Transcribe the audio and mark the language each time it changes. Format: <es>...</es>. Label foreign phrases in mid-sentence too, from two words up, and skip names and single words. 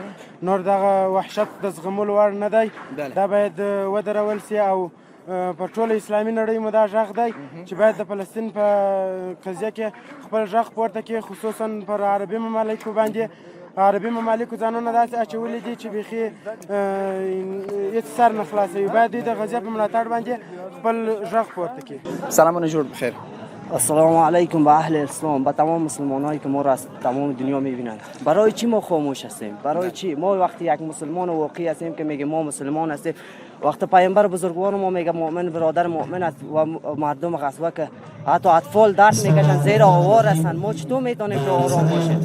<ps>نور دغه وحشت د زغملو وړ نه دی. دا باید ودرول سي او پر ټوله اسلامي نړۍ مو دا غږ دی چې باید د فلسطین په قضیه کې خپل غږ پورته کړي، خصوصا پر عربي ممالکو باندې. عربي ممالکو ځانونه داسې اچولي دي چې بیخي هېڅ سر نه خلاصوي. باید دوی د غزې په ملاتړ باندې خپل غږ پورته کړي. سلامونه، جوړ بخیر.</ps> <ar>السلام علیکم</ar> <fa>به اهل اسلام، به تمام مسلمانایی که ما را از تمام دنیا میبینند. برای چی ما خاموش هستیم؟ برای چی ما وقتی یک مسلمان واقعی هستیم که میگه ما مسلمان هستیم، وقتی پیامبر بزرگوار ما میگه مؤمن برادر مؤمن است و مردم غزوه که حتی اطفال درد میکشن زیر آوار هستن، ما چطور میتونیم که آرام باشیم؟</fa>